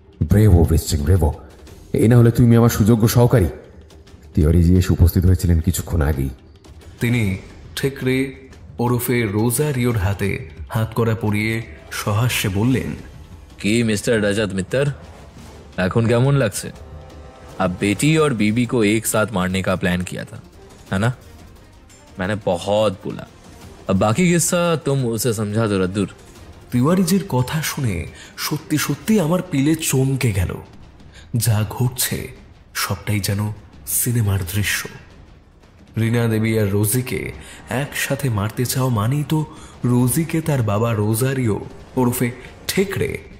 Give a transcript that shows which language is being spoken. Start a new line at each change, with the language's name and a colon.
Bangla: Bravo বৃশ্চিক bravo, এই না হলে তুমি আমার সুযোগ্য সহকারী। তিওয়ারিজি এসে উপস্থিত হয়েছিলেন কিছুক্ষণ আগেই। তিনি ঠেকরে ওরফে রোজারিওর হাতে হাত করা পরিয়ে সহাস্যে বললেন, কি मिस्टर रजत मित्तर, এখন কেমন লাগছে?
Hindi: अब बेटी और बीबी को एक साथ मारने का प्लान किया था, है ना? मैंने बहुत बोला। अब बाकी किस्सा तुम उसे समझा दो रद्दूर।
Bangla: তিওয়ারিজির কথা শুনে সত্যি সত্যি আমার পিলে চমকে গেল। যা ঘটছে সবটাই যেন সিনেমার দৃশ্য। রিনা দেবী আর রোজিকে একসাথে মারতে চাও মানেই তো রোজিকে তার বাবা রোজারিও ওরফে ঠেকরে